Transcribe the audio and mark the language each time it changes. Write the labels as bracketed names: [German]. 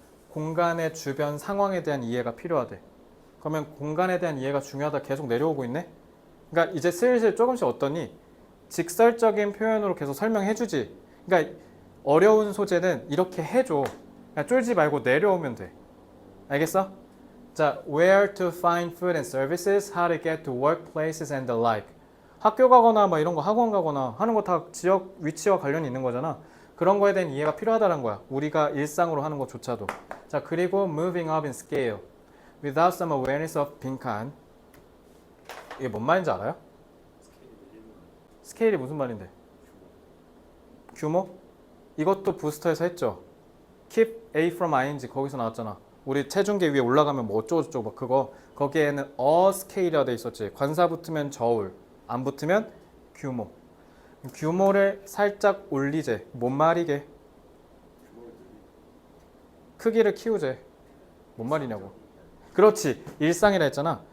[Korean] 공간의 주변 상황에 대한 이해가 필요하대. 그러면 공간에 대한 이해가 중요하다 계속 내려오고 있네? 그러니까 이제 슬슬 조금씩 어떠니 직설적인 표현으로 계속 설명해주지. 그러니까 어려운 소재는 이렇게 해줘. 그냥 쫄지 말고 내려오면 돼. 알겠어? [English] 자, where to find food and services, how to get to workplaces and the like. [Korean] 학교 가거나 막 이런 거 학원 가거나 하는 거 다 지역 위치와 관련이 있는 거잖아. 그런 거에 대한 이해가 필요하다는 거야. 우리가 일상으로 하는 것조차도. [English] 자, 그리고 moving up in scale. Without some awareness of 빈칸. [Korean] 이게 뭔 말인지 알아요? 스케일이 무슨 말인데? 규모? 이것도 부스터에서 했죠. Keep A from ing 거기서 나왔잖아. 우리 체중계 위에 올라가면 뭐 어쩌고저쩌고 막 그거. 거기에는 a scale이라 돼 있었지. 관사 붙으면 저울, 안 붙으면 규모. 규모를 살짝 올리재. 뭔 말이게? 크기를 키우재. 뭔 말이냐고. 그렇지. 일상이라 했잖아.